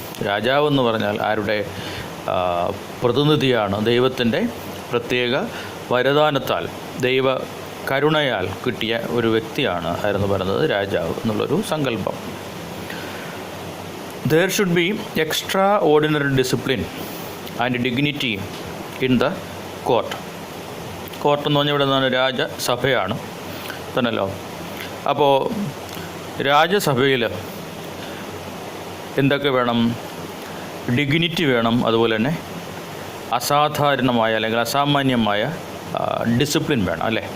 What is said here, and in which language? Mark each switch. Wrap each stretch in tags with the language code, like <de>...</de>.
<ml>രാജാവ് എന്ന് പറഞ്ഞാൽ ആരുടെ പ്രതിനിധിയാണ്? ദൈവത്തിൻ്റെ പ്രത്യേക വരദാനത്താൽ, ദൈവ കരുണയാൽ കിട്ടിയ ഒരു വ്യക്തിയാണ് ആരെന്ന് പറയുന്നത് രാജാവ് എന്നുള്ളൊരു സങ്കല്പം.</ml> <en>There should be extraordinary discipline and dignity in the court.</en> <ml>Court എന്ന് പറഞ്ഞാൽ ഇവിടെ നിന്നാണ് രാജസഭയാണ് തന്നല്ലോ. അപ്പോൾ രാജസഭയിൽ എന്തൊക്കെ വേണം? ഡിഗ്നിറ്റി വേണം, അതുപോലെ തന്നെ അസാധാരണമായ അല്ലെങ്കിൽ അസാമാന്യമായ ഡിസിപ്ലിൻ വേണം, അല്ലേ?</ml>